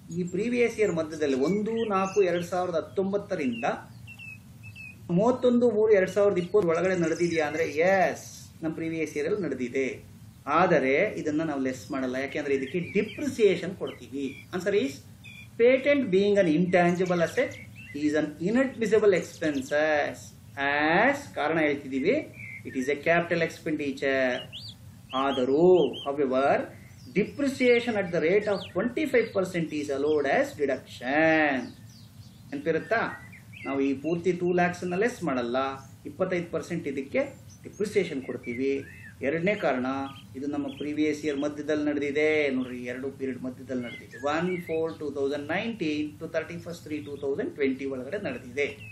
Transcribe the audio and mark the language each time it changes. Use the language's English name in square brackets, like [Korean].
[Kannada] ಈ previous year ಮಧ್ಯದಲ್ಲಿ 1/4/2019 31/3/2020 ಒಳಗಡೆ ನಡೆದಿದೆಯಾ ಅಂದರೆ ಎಸ್, ನಮ್ಮ ಪ್ರೀವಿಯಸ್ ಇಯರಲ್ಲಿ ನಡೆದಿದೆ. ಆದರೆ ಇದನ್ನು ನಾವು ಲೆಸ್ ಮಾಡಲ್ಲ, ಯಾಕೆಂದರೆ ಇದಕ್ಕೆ ಡಿಪ್ರಿಸಿಯೇಷನ್ ಕೊಡ್ತೀವಿ. [English] answer is patent being an intangible asset is an inadmissible expenses as, [Kannada] ಕಾರಣ ಹೇಳ್ತಿದ್ದೀವಿ, [English] It is a capital expenditure. ಆದರೂ however depreciation at the rate of 25% is allowed as deduction. [Kannada] ನೆನಪಿರುತ್ತಾ? ನಾವು ಈ ಪೂರ್ತಿ 2 lakhs ಲೆಸ್ ಮಾಡಲ್ಲ, 25% ಇದಕ್ಕೆ ಡಿಪ್ರಿಸಿಯೇಷನ್ ಕೊಡ್ತೀವಿ. ಎರಡನೇ ಕಾರಣ, ಇದು ನಮ್ಮ ಪ್ರೀವಿಯಸ್ ಇಯರ್ ಮಧ್ಯದಲ್ಲಿ ನಡೆದಿದೆ. ನೋಡ್ರಿ, 2 ಪೀರಿಯಡ್ ಮಧ್ಯದಲ್ಲಿ ನಡೆದಿದೆ. 1/4/2019 to 31/3/2020 ಒಳಗಡೆ ನಡೆದಿದೆ.